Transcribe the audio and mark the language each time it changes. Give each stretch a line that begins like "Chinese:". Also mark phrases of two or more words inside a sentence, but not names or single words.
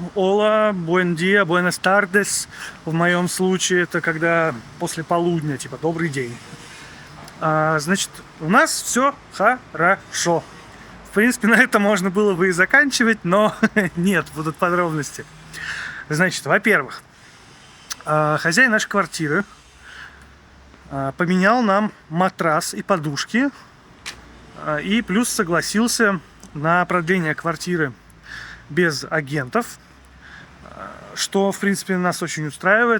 Spanish: Ола, buen día, buenas tardes.
Russian: В моем случае это когда после полудня, типа добрый день. Значит, у нас все хорошо. В принципе, на это можно было бы и заканчивать, но нет, будут подробности. Значит, во-первых, хозяин нашей квартиры поменял нам матрас и подушки, и плюс согласился на продление квартиры без агентов, что, в принципе, нас очень устраивает.